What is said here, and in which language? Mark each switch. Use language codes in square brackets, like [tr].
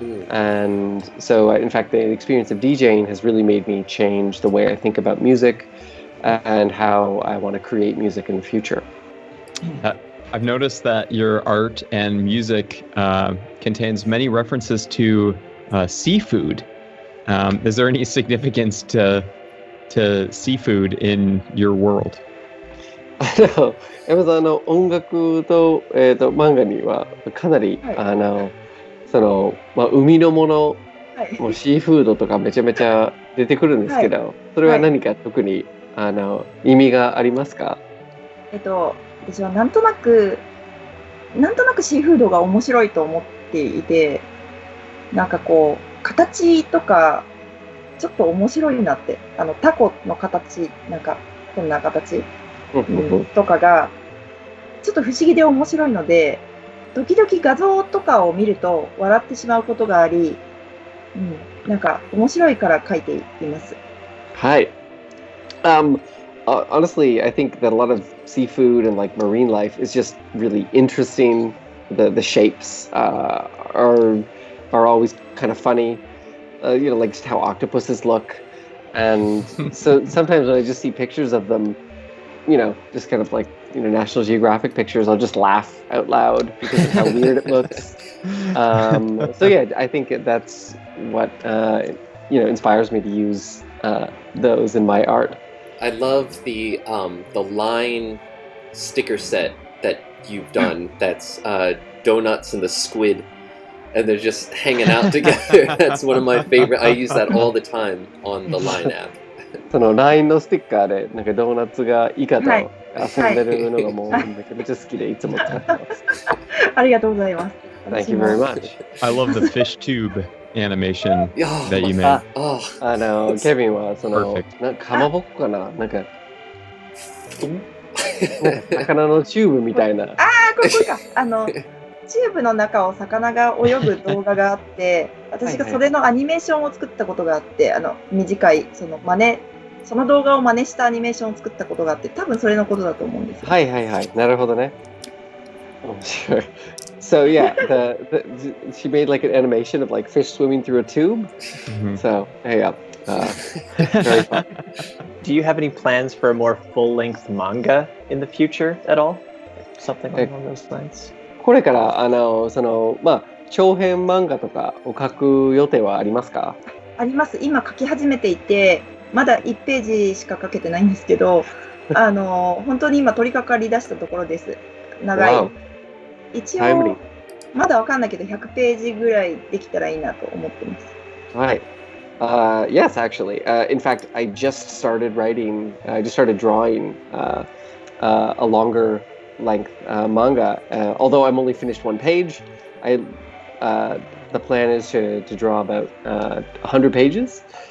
[en] And so, in fact, the experience of DJing has really made me change the way I think about music and how I want to create music in the future. I've noticed that your art and music contains many references to seafood. Is there any significance to seafood in your world? [ja] 山田の音楽と、漫画にはかなり、海のもの、もうシーフードとかめちゃめちゃ出てくるんですけど、それは何か特に、意味がありますか？私はなんとなくシーフードが面白いと思っていて、なんかこう形とかちょっと面白いなって、タコの形、なんかこんな形、とかがちょっと不思議で面白いので、時々画像とかを見ると笑ってしまうことがあり、なんか面白いから描いています。はい。 [en] Honestly, I think that a lot of seafood and like marine life is just really interesting. The shapes are always kind of funny. Like just how octopuses look, and so sometimes when I just see pictures of them, just kind of like National Geographic pictures, I'll just laugh out loud because of how weird it looks. So yeah, I think that's what inspires me to use those in my art. I love the line sticker set that you've done. That's donuts and the squid, and they're just hanging out together. That's one of my favorite. I use that all the time on the Line app. [ja] その LINE のステッカーでなんかドーナツがイカと遊んでるのがもうめちゃめちゃ好きでいつも使ってます。ありがとうございます。 [en] Thank you very much. I love the fish tube animation that you made. [ja] ケビンはそのなんかかまぼこかな、なんか魚のチューブみたいな。これか。チューブの中を魚が泳ぐ動画があって、私がそれのアニメーションを作ったことがあって、短いその動画を真似したアニメーションを作ったことがあって、多分それのことだと思うんですよ。はいはいはい、なるほどね。 [en] Sure. So yeah, she made like an animation of like fish swimming through a tube. So yeah, very fun. Do you have any plans for a more full-length manga in the future at all? Something along those lines? [ja] これから長編漫画とかを書く予定はありますか？あります。今書き始めていて、まだ1ページしか書けてないんですけど、本当に今取り掛かり出したところです。長い。一応まだわかんないけど100ページぐらいできたらいいなと思ってます。はい。 [en] Yes, actually. In fact, I just started drawing a longer length manga. Although I'm only finished one page, the plan is to draw about 100 pages.